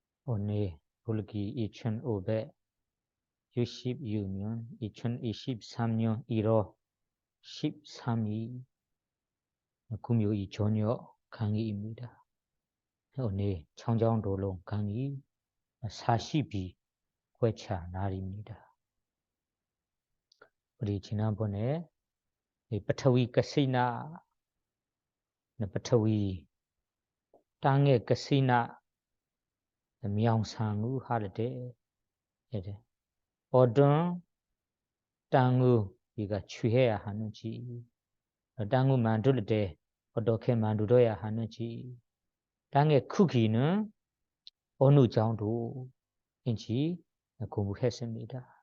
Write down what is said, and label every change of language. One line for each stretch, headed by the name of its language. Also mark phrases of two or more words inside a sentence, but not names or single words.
Korean: 오늘 불기 2566년 2023년 1월 13일 금요일 저녁 강의입니다. 오늘 청정도론 강의 40일 회차 날입니다. 우리 지난번에
Pali: pathavī kasiṇa pathavī
Korean: 땅의 가시나 명상을 할 때 어떤 땅을 우리가 취해야 하는지, 땅을 만들 때 어떻게 만들어야 하는지, 땅의 크기는 어느 정도인지 공부했습니다.